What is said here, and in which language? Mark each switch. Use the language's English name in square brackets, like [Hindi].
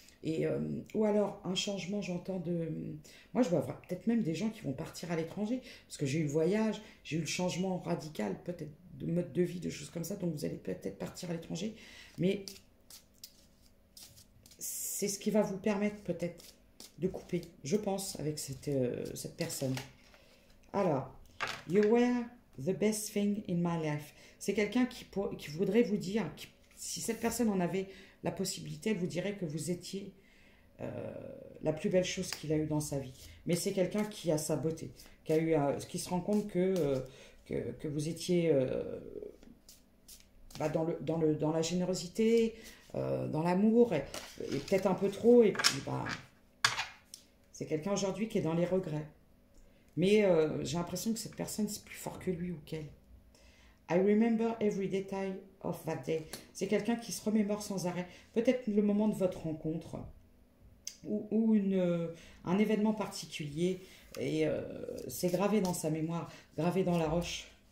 [French] Et, ou alors un changement, j'entends de... Moi, je vois peut-être même des gens qui vont partir à l'étranger, parce que j'ai eu le voyage, j'ai eu le changement radical, peut-être de mode de vie, de choses comme ça, donc vous allez peut-être partir à l'étranger. Mais c'est ce qui va vous permettre peut-être de couper, je pense, avec cette personne. [English] Alors, you were the best thing in my life. [French] C'est quelqu'un qui voudrait vous dire, si cette personne en avait la possibilité, elle vous dirait que vous étiez la plus belle chose qu'il a eue dans sa vie. Mais c'est quelqu'un qui a sa beauté, qui se rend compte que vous étiez dans la générosité, dans l'amour, et peut-être un peu trop, et puis c'est quelqu'un aujourd'hui qui est dans les regrets. Mais j'ai l'impression que cette personne, c'est plus fort que lui ou qu'elle. [English] I remember every detail of that day. [French] C'est quelqu'un qui se remémore sans arrêt. Peut-être le moment de votre rencontre ou un événement particulier. Et c'est gravé dans sa mémoire, gravé dans la roche.